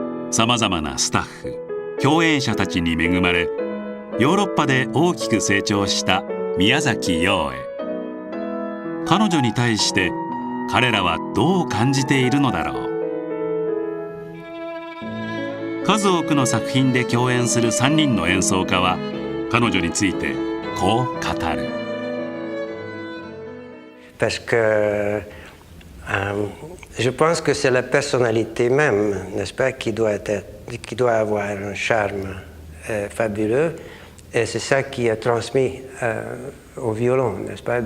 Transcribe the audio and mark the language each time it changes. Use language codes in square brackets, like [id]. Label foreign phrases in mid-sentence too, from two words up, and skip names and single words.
[ja] さまざまなスタッフ、共演者たちに恵まれ、ヨーロッパで大きく成長した宮崎陽英。彼女に対して彼らはどう感じているのだろう。数多くの作品で共演する3人の演奏家は彼女についてこう語る。 [fr] Parce que je pense que c'est la personnalité même, n'est-ce pas, qui doit avoir un charme fabuleux, et c'est ça qui a transmis au violon, n'est-ce pas?